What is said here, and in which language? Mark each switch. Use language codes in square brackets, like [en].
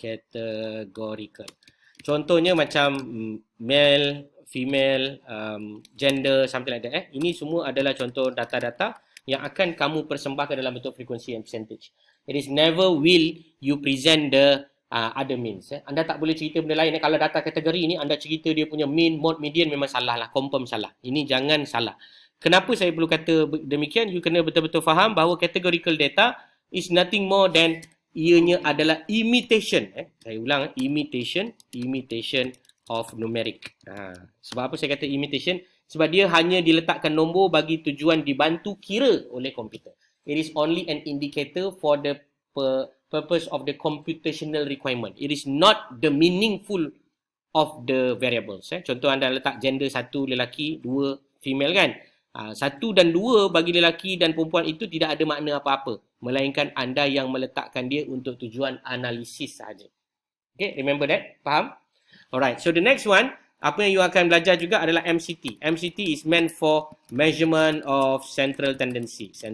[en] Categorical. [ms] Contohnya macam [en] male, female, gender, something like that. [ms] Ini semua adalah contoh data-data yang akan kamu persembahkan dalam bentuk [en] frequency and percentage. It is never will you present the other means. [ms] Anda tak boleh cerita benda lain. Kalau data kategori ni anda cerita dia punya mean, mode, median memang salah lah. Confirm salah. Ini jangan salah. Kenapa saya perlu kata demikian? You kena betul-betul faham bahawa [en] categorical data is nothing more than [ms] ianya adalah imitation. Saya ulang, imitation of numeric. Sebab apa saya kata imitation? Sebab dia hanya diletakkan nombor bagi tujuan dibantu kira oleh komputer. [en] It is only an indicator for the purpose of the computational requirement. It is not the meaningful of the variables. [ms] Contoh anda letak gender 1 lelaki, 2 female kan. 1 dan 2 bagi lelaki dan perempuan itu tidak ada makna apa-apa. Melainkan anda yang meletakkan dia untuk tujuan analisis sahaja. [en] Okay, remember that? [ms] Faham? [en] Alright, so the next one, [ms] apa yang you akan belajar juga adalah MCT. [en] MCT is meant for measurement of central tendency.